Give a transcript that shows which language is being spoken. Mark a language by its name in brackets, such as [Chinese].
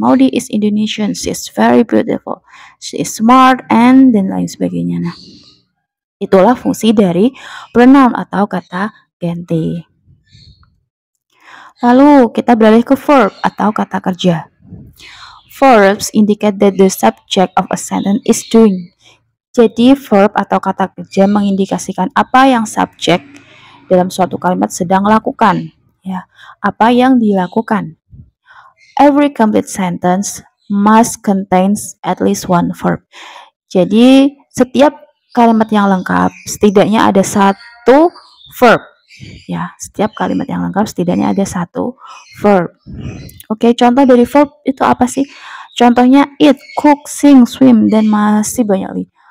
[English] Maudi is Indonesian. She is very beautiful. She is smart and [Indonesian] dan lain sebagainya. Nah, itulah fungsi dari pronoun atau kata ganti. Lalu kita beralih ke verb atau kata kerja. [English] Verbs indicate that the subject of a sentence is doing. [Indonesian] Jadi verb atau kata kerja mengindikasikan apa yang subjek dalam suatu kalimat sedang lakukan, ya. Apa yang dilakukan. [English] Every complete sentence must contains at least one verb. [Indonesian] Jadi setiap kalimat yang lengkap setidaknya ada satu verb. Ya, setiap kalimat yang lengkap setidaknya ada satu verb. Oke, contoh dari verb itu apa sih? Contohnya eat, cook, sing, swim, dan masih banyak lagi.